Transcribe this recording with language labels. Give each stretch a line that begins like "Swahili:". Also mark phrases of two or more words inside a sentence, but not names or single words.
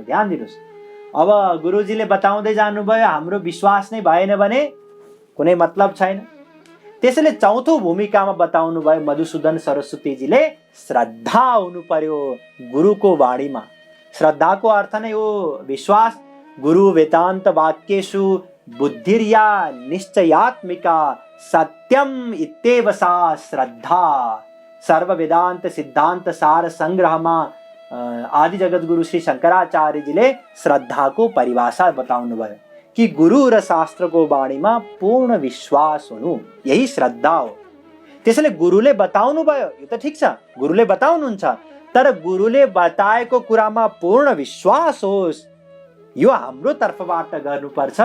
Nepali: ध्यान दिनुहोस्, अब गुरुजीले बताउँदै जानुभयो हाम्रो विश्वास नै भएन भने कुनै मतलब छैन। त्यसैले चौथो भूमिकामा बताउनु भयो मधुसूदन सरस्वतीजीले श्रद्धा हुनु पर्यो गुरुको वाणीमा। श्रद्धाको अर्थ नै हो विश्वास।
Sanskrit: गुरु वेदान्त वाक्येषु बुद्धिर्या निश्चयात्मिका सत्यम इत्येव सा श्रद्धा।
Nepali: सर्व वेदांत सिद्धांत सार संग्रहमा आदि जगत गुरु श्री शंकराचार्यजीले श्रद्धाको परिभाषा बताउनु भयो कि गुरु र शास्त्रको वाणीमा पूर्ण विश्वास हुनु, यही श्रद्धा हो। त्यसैले गुरुले बताउनु भयो, यो त ठिक छ, गुरुले बताउनुहुन्छ, तर गुरुले बताएको कुरामा पूर्ण विश्वास होस्, यो हाम्रो तर्फबाट गर्नुपर्छ।